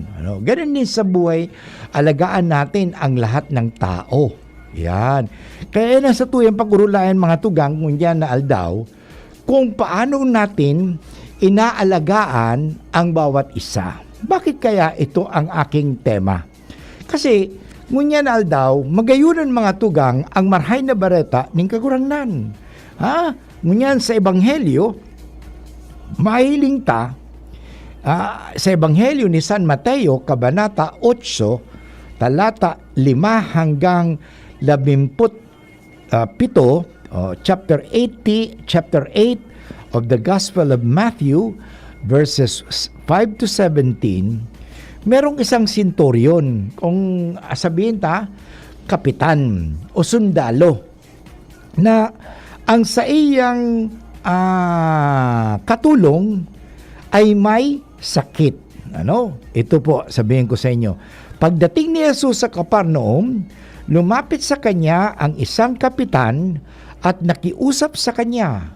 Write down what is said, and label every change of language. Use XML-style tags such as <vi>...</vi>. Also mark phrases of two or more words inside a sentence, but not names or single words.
<tl>Ganun din sa buhay, alagaan natin ang lahat ng tao. Yan.</tl> <bik>Kaya na sa tuyang pag-urulayan mga tugang, ngunyan na aldaw,</bik> <tl>kung paano natin inaalagaan ang bawat isa. Bakit kaya ito ang aking tema?</tl> <bik>Kasi, ngunyan na aldaw, magayunan mga tugang ang marhay na bareta ning kagurangnan. Ngunyan sa Ebanghelyo, mahiling ta, sa Ebanghelyo ni San Mateo,</bik> <tl>Kabanata 8, talata 5 hanggang 17, chapter</tl> <en>8 of the Gospel of Matthew, verses 5 to 17,</en> <tl>merong isang centurion, kung sabihin ta, kapitan o sundalo, na ang sa iyang katulong ay may sakit. Ito po, sabihin ko sa inyo. Pagdating ni Jesus sa Capernaum, lumapit sa kanya ang isang kapitan at nakiusap sa kanya.</tl>